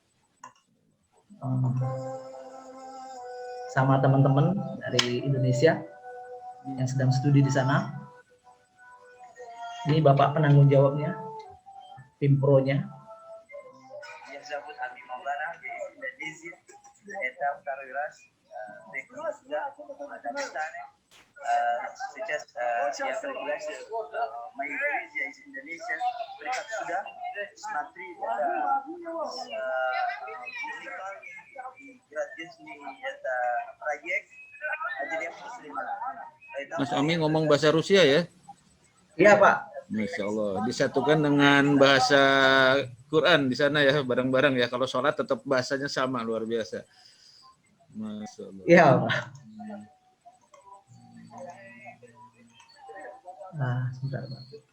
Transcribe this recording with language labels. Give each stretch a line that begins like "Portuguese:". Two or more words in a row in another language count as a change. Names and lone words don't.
Indonesian: sama teman-teman dari Indonesia yang sedang studi di sana. Ini Bapak penanggung jawabnya, tim pro-nya.
Russian: Сейчас я пригласил моих друзей из Индонезии.
Indonesian: Mereka sudah
Russian: смотри, это проект отделения муслима.
Indonesian: Mas Ami ngomong bahasa Rusia ya? Iya Pak.
Arabic: ما شاء الله,
Indonesian: disatukan dengan bahasa Quran di sana ya, bareng-bareng ya. Kalau sholat tetap bahasanya sama, luar biasa.
Arabic: ما شاء الله.
Indonesian: Iya Pak. Sebentar Pak.